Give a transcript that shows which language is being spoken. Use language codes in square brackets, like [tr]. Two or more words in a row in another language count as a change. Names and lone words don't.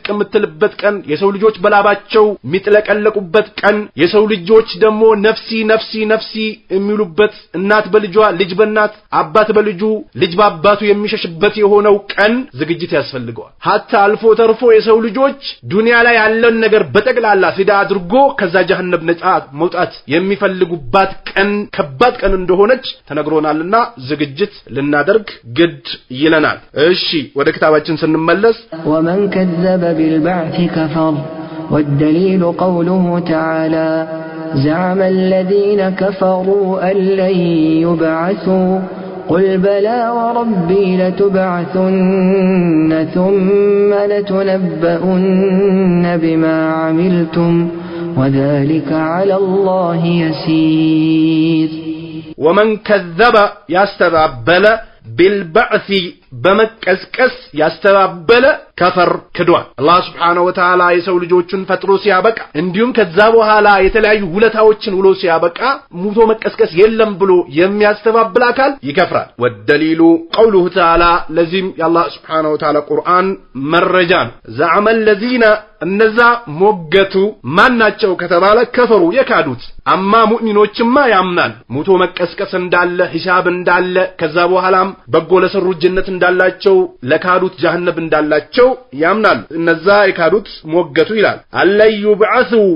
[am] የምትልበት ቀን የሰው ልጆች በላባቸው የሚጥለቀለቁበት ቀን የሰው ልጆች ደግሞ ነፍሲ የሚሉበት እናት በልጇ ልጅ በእናት አባት በልጁ ልጅ በአባቱ የሚሸሽበት የሆነው ቀን ዝግጅት ያስፈልገዋል hatta አልፎ ተርፎ የሰው ልጆች ዱንያ ላይ ያለን ነገር በጠቅላላ ፍዳ አድርጎ ከዛ ጀሃነም ነፃ መውጣት የሚፈልጉባት ቀን ከባድ ቀን እንደሆነች ተነግሮናልና ዝግጅት ልናደርግ ግድ ይለናል እሺ ወደ ክታባችን ስንመለስ [ar] ومن كذب بالبعث كفر والدليل قوله تعالى زعم الذين كفروا أن لن يبعثوا قل بلى وربي لتبعثن ثم لتنبؤن بما عملتم وذلك على الله يسير ومن كذب يستبعبل بالبعث [am] በመቀስቀስ ያስተባበለ ከፈር ክዷል አላህ [ar] سبحانه وتعالى [am] የሰው ልጆችን ፈጥሮ ሲያበቃ እንዲሁም ከዛ በኋላ የተለያዩ ውለታዎችን ውሎ ሲያበቃ ሙቶ መቀስቀስ የለም ብሎ የሚያስተባብል አካል ይከፍራል ወደሊሉ [ar] قوله تعالى [am] ለዚህም የአላህ [ar] سبحانه وتعالى [am] ቁርአን መረጃን [ar] زعم الذين [am] እነዛ ሞገቱ ማናቸው ከተባለ ከፈሩ የካዱት አማ ሙእሚኖችማ ያምናል ሙቶ መቀስቀስ እንዳለ ሂሳብ እንዳለ ከዛ በኋላም በጎ ለሰሩ ጀነት እንዳላቸው ለካዱት ጀሃነም እንዳላቸው ያምናል እነዛ የካዱት ሞገቱ ይላል አለዩ በዓሱ